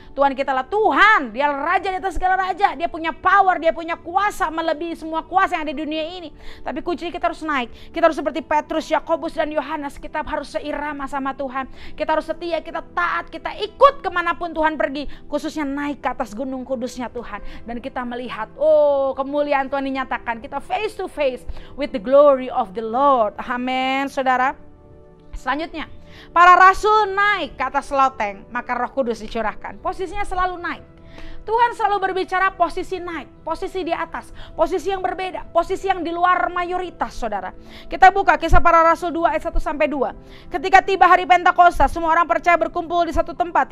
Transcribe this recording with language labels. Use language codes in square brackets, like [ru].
[id] Tuhan kita lah Tuhan, dia Raja di atas segala raja. Dia punya power, dia punya kuasa melebihi semua kuasa yang ada di dunia ini. Tapi kuncinya kita harus naik. Kita harus seperti Petrus, Yakobus dan Yohanes. Kita harus seirama sama Tuhan. Kita harus setia, kita taat, kita ikut kemanapun Tuhan pergi. Khususnya naik ke atas gunung kudusnya Tuhan, dan kita melihat kemuliaan Tuhan dinyatakan. Kita [en] face to face with the glory of the Lord. [id] Amin, saudara. Selanjutnya, para rasul naik ke atas loteng, maka Roh Kudus dicurahkan. Posisinya selalu naik. Tuhan selalu berbicara posisi naik, posisi di atas, posisi yang berbeda, posisi yang di luar mayoritas, saudara. Kita buka Kisah Para Rasul 2 ayat 1-2. Ketika tiba hari Pentakosta, semua orang percaya berkumpul di satu tempat.